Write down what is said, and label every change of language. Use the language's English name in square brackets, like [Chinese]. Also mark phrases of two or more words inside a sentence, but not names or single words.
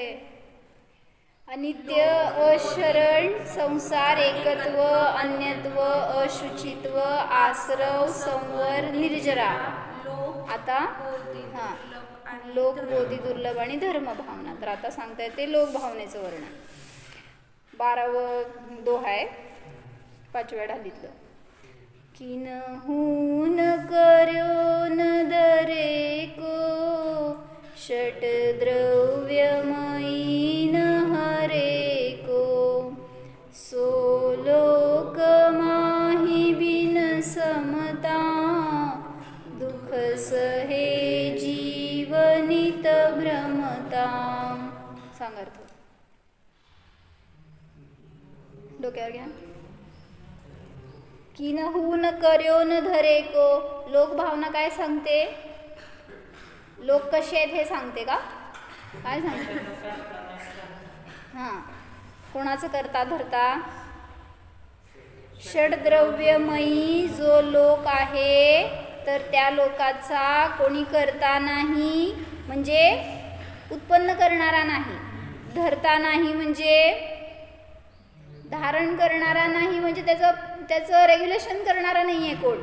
[Sanskrit] अनित्य, अशरण, संसार, एकत्व, अन्यत्व, अशुचित्व, आसरव, संवर, निर्जरा. [Marathi] आता हां, लोक, बोधी, दुर्लभ आणि धर्मभावना. तर आता सांगता येते लोकभावनेचं वर्णन. 12वं दोहा आहे 5व्या ढालीतलं. [Hindi] किन्हून कर्यो न धरे को, षट्द्रव्यमयी न हरे को, सो लोक माही बिन समता, दुख सहे जीवनित भ्रमता. [Marathi] सांगा अर्थ. डोक्यावर घ्या. [Hindi] किन्हून कर्यो न धरे को. [Marathi] लोकभावना काय सांगते? लोक कसे आहेत हे सांगते का? काय सांगते? हां, कोणाचं करता धरता? षड्द्रव्यमयी जो लोक आहे तर त्या लोकाचा कोणी करता नाही म्हणजे उत्पन्न करणारा नाही, धरता नाही म्हणजे धारण करणारा नाही, म्हणजे त्याचं रेग्युलेशन करणारा नाही आहे कोण.